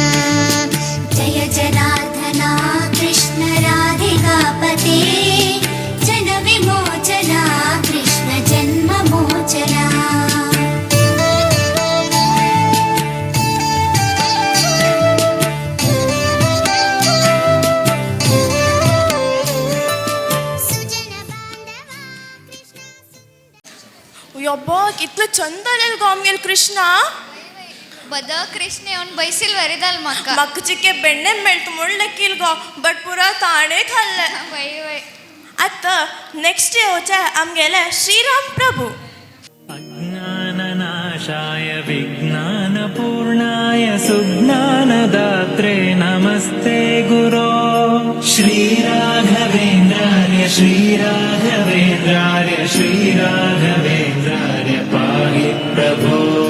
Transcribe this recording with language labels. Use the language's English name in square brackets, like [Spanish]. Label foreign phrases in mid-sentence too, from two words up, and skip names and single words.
[Sanskrit] जय जनार्दना कृष्ण राधिकापते जनविमोचना कृष्ण जन्ममोचना [Konkani] यब्बो कितलो चंद जालेलो गो आमगेलो कृष्ण. बद कृष्ण येवन बैसील वरिदाल म्हाका. म्हाका चिके बेण्णे मेळटा म्हूण लेकील गो बट पुरो ताणें खाल्ले. वय वय आतां नेक्स्ट येवचे आमगेले श्रीराम प्रभू. [Sanskrit] अज्ञाननाशाय विज्ञानपूर्णाय सुज्ञानदात्रे नमस्ते गुरो श्रीराघवेन्द्रार्य श्रीराघवेन्द्रार्य श्रीराघवेन्द्रार्य पाहि प्रभो